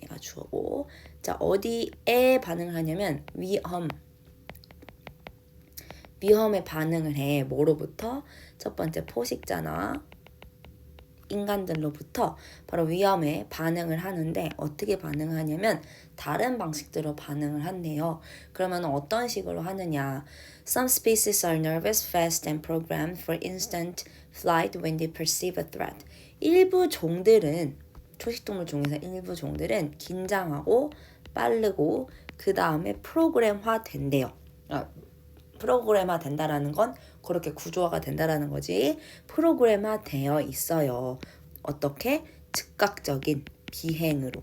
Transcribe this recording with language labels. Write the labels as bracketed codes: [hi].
[ko] 얘가 주어고 자 어디에 반응을 하냐면 위험에 반응을 해. 뭐로부터? 첫 번째 포식자나 인간들로부터 바로 위험에 반응을 하는데 어떻게 반응을 하냐면 다른 방식대로 반응을 한대요. 그러면 어떤 식으로 하느냐? [en] Some species are nervous, fast, and programmed for instant flight when they perceive a threat. [ko] 일부 종들은 초식동물 중에서 일부 종들은 긴장하고 빠르고 그 다음에 프로그램화 된대요. 프로그램화 된다라는 건 그렇게 구조화가 된다라는 거지. 프로그램화 되어 있어요. 어떻게? 즉각적인 비행으로.